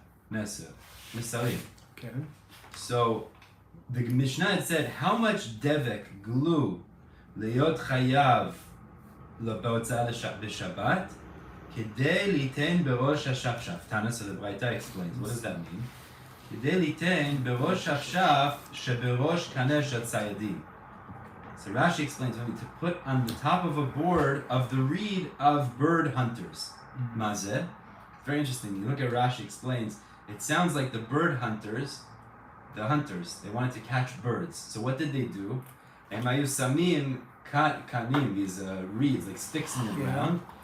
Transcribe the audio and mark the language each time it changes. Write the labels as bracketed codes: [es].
[he] נסר. מסרים. כן. [en] So, the Mishnah had said, how much devek, glue, [he] להיות חייב בהוצאה בשבת, כדי ליתן בראש השפשף. [en] Tana, so the Braita explains. What does that mean? [he] כדי ליתן בראש השפשף שבראש קנה של ציידים. [en] So Rashi explains, we need to put on the top of a board of the reed of bird hunters. Mazeh. Very interesting. You look at Rashi explains, it sounds like the bird hunters, they wanted to catch birds. So what did they do? [he] Emayu samim kanim, [en] these reeds, like sticks in the ground.